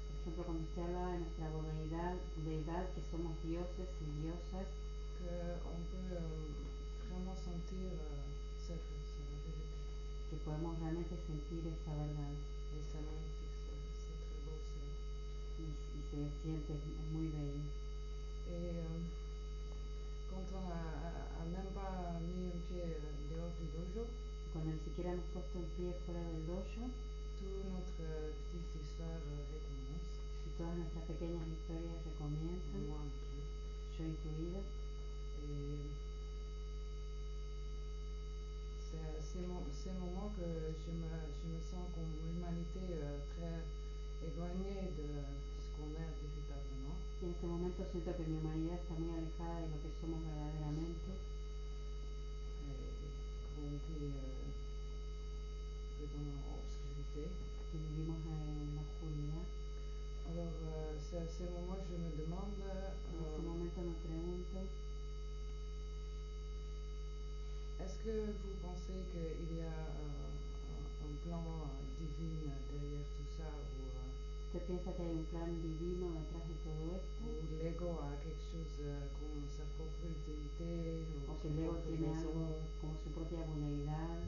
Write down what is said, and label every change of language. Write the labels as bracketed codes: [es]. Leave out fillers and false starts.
[es] por ejemplo, cuando usted habla de nuestra deidad, que somos dioses y diosas, [fr] qu'on peut vraiment sentir cette vérité. [es] que podemos realmente sentir esa verdad. [fr] Et c'est magnifique, c'est très beau. [es] Y se siente, es muy bello. [fr] Et quand on a même pas mis un pied dehors du dojo, [es] Cuando ni siquiera hemos puesto un pie fuera del dojo, [fr] toute notre petite histoire recommence. [es] y todas nuestras pequeñas historias recomienzan, [fr] Moi inclus. [es] yo incluida. [fr] Et c'est à ces moments que je me sens comme l'humanité très éloignée de ce qu'on est véritablement. [es] Y en ese momento siento que mi humanidad está muy alejada de lo que somos verdaderamente. [fr] Qu'on vit dans l'obscurité. [es] Que vivimos en la oscuridad. [fr] Alors, c'est à ces moments que je me demande. [es] En ese momento me pregunto. [fr] Est-ce que vous pensez qu'il y a un plan divin derrière tout ça, [es] ¿Usted piensa que hay un plan divino detrás de todo esto? [fr] ou l'ego a quelque chose comme sa propre utilité, [es] o que el ego tiene algo como su propia buenaidad?